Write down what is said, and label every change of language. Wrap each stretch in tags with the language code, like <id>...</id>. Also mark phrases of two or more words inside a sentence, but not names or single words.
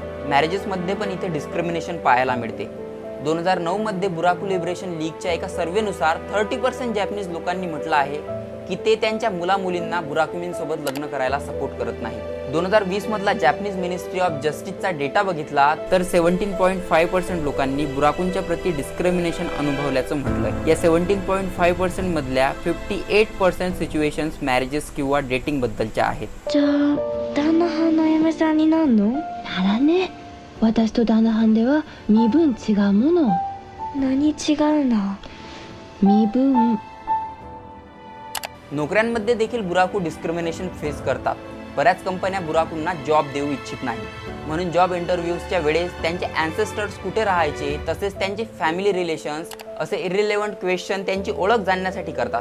<mr>मॅरेजेसमध्ये पण इथे डिस्क्रिमिनेशन पाहायला मिळते. 2009 मध्ये बुराकू लिबरेशन लीगच्या एका सर्व्हेनुसार 30% जॅपनीज लोकांनी म्हटलं आहे की ते त्यांच्या मुला-मुलींना बुराकुमिनसोबत लग्न करायला सपोर्ट करत नाही. 2020 मधला जॅपनीज मिनिस्ट्री ऑफ जस्टिसचा डेटा बघितला तर 17.5% लोकांनी बुराकूंच्या प्रति डिस्क्रिमिनेशन अनुभवल्याचं म्हटलंय. या 17.5% मधल्या 58%</mr> <en>situations marriages</en> <mr>किंवा डेटिंग बद्दलच्या आहेत.</mr> <ja>旦那はんの嫁さんになんの？ならね、私と旦那はんでは身分違うもの。何違うの？身分。</ja> <mr>नोकऱ्यांमध्ये देखील बुराकू</mr> <en>discrimination face</en> <mr>करतात. बऱ्याच कंपन्या बुराकूंना जॉब देऊ इच्छित नाही, म्हणून</mr> <en>job interviews</en> <mr>वेळेस त्यांचे अँसेस्टर्स कुठे राहायचे तसेच त्यांचे</mr> <en>family relations</en> <mr>असे</mr> <en>irrelevant question</en> <mr>त्यांची ओळख जाणण्यासाठी करतात.</mr>